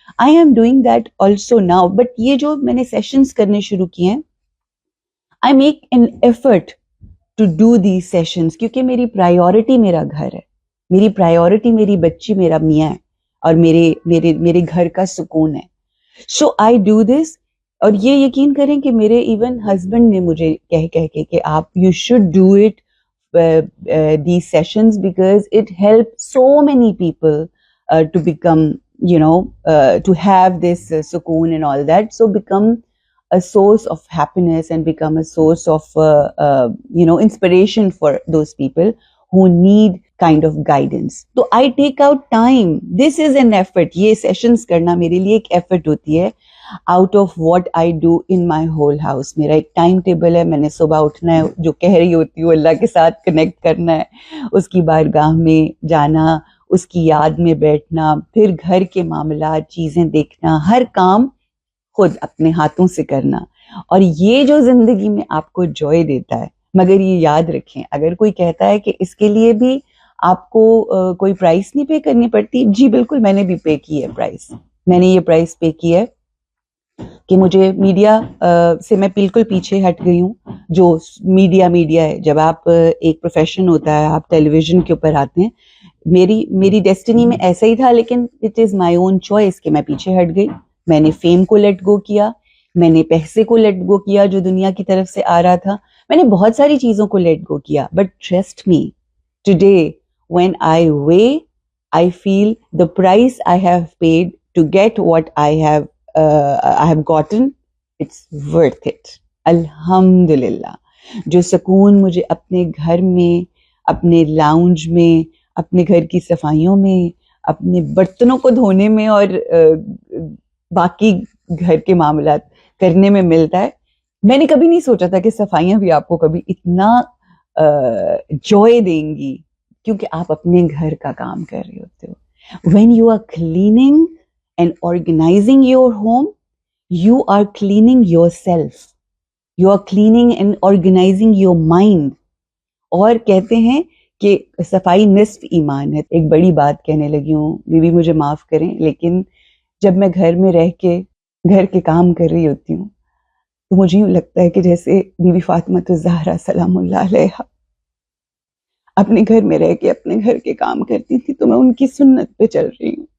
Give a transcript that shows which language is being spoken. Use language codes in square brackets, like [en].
[en] I am doing that also now. [ur] But یہ جو میں نے سیشنز کرنے شروع کیے ہیں، [en] I make an effort to do these sessions [ur] کیونکہ میری پرائیورٹی میرا گھر ہے، میری پرائیورٹی میری بچی، میرا میاں ہے، اور میرے گھر کا سکون ہے. [en] So I do this [ur] اور یہ یقین کریں کہ میرے ایون ہسبینڈ نے مجھے کہہ کے کہ آپ [en] You should do it these sessions because it helps so many people to become, to have this sukoon and all that. So become a source of happiness and become a source of, inspiration for those people who need kind of guidance. So I take out time. This is an effort. [ur] یہ sessions کرنا میرے لیے ایک effort ہوتی ہے. [en] Out of what I do in my whole house. [ur] میرا ایک time table ہے, میں نے صبح اٹھنا ہے, جو کہہ رہی ہوتی ہوں اللہ کے ساتھ کنیکٹ کرنا ہے, اس کی بارگاہ میں جانا, اس کی یاد میں بیٹھنا, پھر گھر کے معاملات چیزیں دیکھنا, ہر کام خود اپنے ہاتھوں سے کرنا. اور یہ جو زندگی میں آپ کو جوائے دیتا ہے, مگر یہ یاد رکھیں اگر کوئی کہتا ہے کہ اس کے لیے بھی آپ کو کوئی پرائس نہیں پے کرنی پڑتی, جی بالکل میں نے بھی پے کی ہے پرائس. میں نے یہ پرائس پے کی ہے کہ مجھے میڈیا سے میں بالکل پیچھے ہٹ گئی ہوں. جو میڈیا ہے, جب آپ ایک پروفیشن ہوتا ہے, آپ ٹیلی ویژن کے اوپر آتے ہیں, میری ڈیسٹینی میں ایسا ہی تھا, لیکن [en] it is my own choice [ur] کہ میں پیچھے ہٹ گئی. میں نے فیم کو لیٹ گو کیا, میں نے پیسے کو لیٹ گو کیا جو دنیا کی طرف سے آ رہا تھا, میں نے بہت ساری چیزوں کو لیٹ گو کیا. [en] But trust me, today when I weigh, I feel the price I have paid to get what I have gotten, it's worth it. [ur] الحمدللہ. جو سکون مجھے اپنے گھر میں, اپنے لاؤنج میں, اپنے گھر کی صفائیوں میں, اپنے برتنوں کو دھونے میں اور باقی گھر کے معاملات کرنے میں ملتا ہے, میں نے کبھی نہیں سوچا تھا کہ صفائیاں بھی آپ کو کبھی اتنا جوائے دیں گی, کیونکہ آپ اپنے گھر کا کام کر رہے ہوتے ہو. [en] When you are cleaning and organizing your home, you are cleaning yourself. You are cleaning and organizing your mind. [ur] اور کہتے ہیں کہ صفائی نصف ایمان ہے. ایک بڑی بات کہنے لگی ہوں, بیوی مجھے معاف کریں, لیکن جب میں گھر میں رہ کے گھر کے کام کر رہی ہوتی ہوں تو مجھے یوں لگتا ہے کہ جیسے بی بی فاطمہ الزہرا سلام اللہ علیہا اپنے گھر میں رہ کے اپنے گھر کے کام کرتی تھی, تو میں ان کی سنت پہ چل رہی ہوں.